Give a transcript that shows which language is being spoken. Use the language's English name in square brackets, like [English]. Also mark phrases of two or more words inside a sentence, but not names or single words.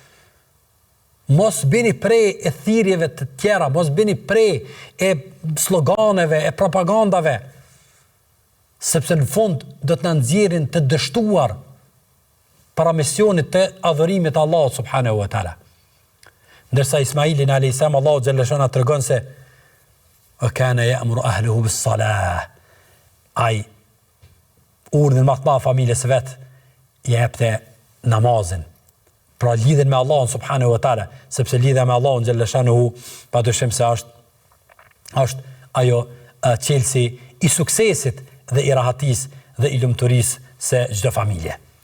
[Albanian] Mos bini prej e thirrjeve të tjera, mos bini prej e sloganeve, e propagandave, sepse në fund do të na nxjerrin të dështuar para misionit të adhurimit të Allahut [Arabic] سبحانه وتعالى. [Albanian] Ndërsa Ismailin [Arabic] عليه السلام [Albanian] Allahu [Arabic] جل شأنه [Albanian] tregon se [Arabic] كان يأمر أهله بالصلاة. [Albanian] Ai urdhën më të madh familjes së vet i jepte namazin. Pra lidhen me Allahun [Arabic] سبحانه وتعالى, [Albanian] sepse lidha me Allahun [Arabic] جل شأنه [Albanian] padyshim se është ajo çelësi i suksesit dhe i rahatisë dhe i lumturisë se çdo familje.